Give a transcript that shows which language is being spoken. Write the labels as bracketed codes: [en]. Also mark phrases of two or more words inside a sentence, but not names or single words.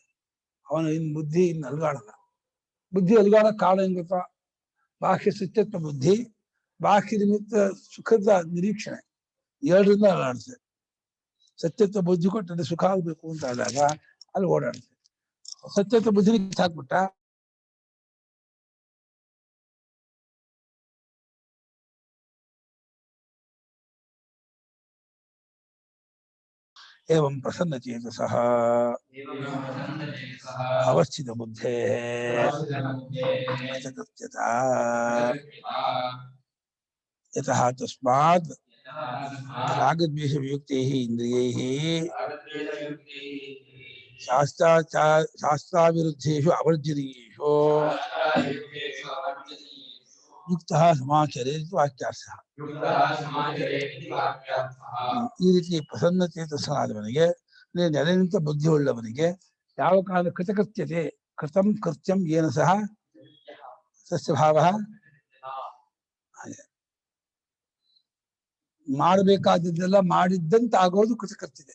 [kn] ಅವನ ಬುದ್ಧಿ ಇನ್ನು ಅಲ್ಗಾಡಲ್ಲ. ಬುದ್ಧಿ ಅಲ್ಗಾಡಕ್ ಕಾರಣ ಏನ್ ಗೊತ್ತಾ? ಬಾಹ್ಯ ಸುಚ್ಚತ್ವ ಬುದ್ಧಿ, ಬಾಹ್ಯ ನಿಮಿತ್ತ ಸುಖದ ನಿರೀಕ್ಷಣೆ, ಎರಡರಿಂದ ಅಲ್ಲಾಡುತ್ತೆ. ಸತ್ಯತ್ವ ಬುದ್ಧಿ ಕೊಟ್ಟರೆ ಸುಖ ಆಗ್ಬೇಕು ಅಂತ ಆದಾಗ ಅಲ್ಲಿ ಓಡಾಡುತ್ತೆ. ಸತ್ಯತ್ವ ಬುದ್ಧಿ ಹಾಕ್ಬಿಟ್ಟ [sa] एवं प्रसन्नचेतसः अवस्थित बुद्धे कृतकृत्यता यतः तस्मात् रागद्वेष वियुक्तैः इन्द्रियैः शास्त्राविरुद्धेषु अवर्जनीयेषु युक्तः समाचरेत् वाक्यार्थः. [kn] ಈ ರೀತಿ ಪ್ರಸನ್ನ ಚೇತಸನಾದವನಿಗೆ, ನೆಲೆ ನಿಂತ ಬುದ್ಧಿ ಉಳ್ಳವನಿಗೆ ಯಾವ ಕಾಲ ಕೃತಕೃತ್ಯತೆ [sa] ಕೃತಂ ಕೃತ್ಯಂ ಏನ ಸಹ ತಸ್ಯ ಭಾವ [kn] ಮಾಡಬೇಕಾದದ್ದೆಲ್ಲ ಮಾಡಿದ್ದಂತ ಆಗೋದು ಕೃತಕೃತ್ಯತೆ.